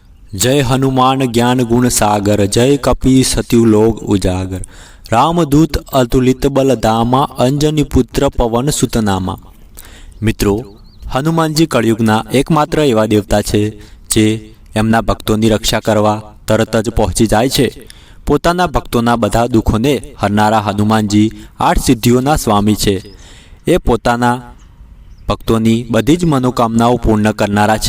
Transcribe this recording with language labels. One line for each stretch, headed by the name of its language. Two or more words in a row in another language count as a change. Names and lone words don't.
Awadhi: जय हनुमान ज्ञान गुण सागर, जय कपि सत्यु लोक उजागर। रामदूत अतुलित बल दामा, अंजनी पुत्र पवन सुत नामा।
Gujarati: મિત્રો, હનુમાનજી કળયુગના એકમાત્ર એવા દેવતા છે જે એમના ભક્તોની રક્ષા કરવા તરત જ પહોંચી જાય છે। પોતાના ભક્તોના બધા દુઃખોને હરનારા હનુમાનજી 8 સિદ્ધિઓના સ્વામી છે। એ પોતાના ભક્તોની બધી જ મનોકામનાઓ પૂર્ણ કરનારા છે।